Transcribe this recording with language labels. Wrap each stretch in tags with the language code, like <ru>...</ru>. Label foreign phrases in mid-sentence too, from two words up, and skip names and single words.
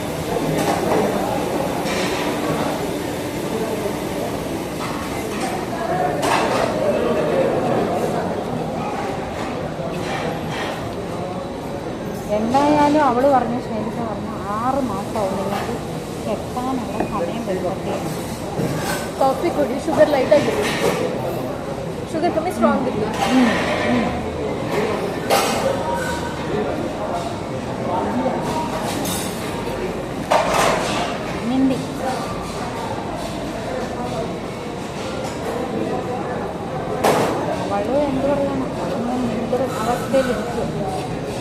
<ml>എന്തായാലും അവൾ പറഞ്ഞു, ശൈലജ പറഞ്ഞു 6 മാസമാവും നിങ്ങൾക്ക് എത്താനുള്ള സമയം വരുമ്പോഴത്തേക്കും.</ml> <kn>ಕಾಫಿ ಕೊಡಿ, ಶುಗರ್ ಲೈಟಾಗಿದೆ. ಶುಗರ್ ಸ್ಟ್ರಾಂಗ್ ಇಲ್ಲ. ನಿಂದಿ ಅವಳು ಎಂದೂ ನಿಂತರ ಅವಸ್ಥೆಯಲ್ಲಿ ಇತ್ತು.</kn>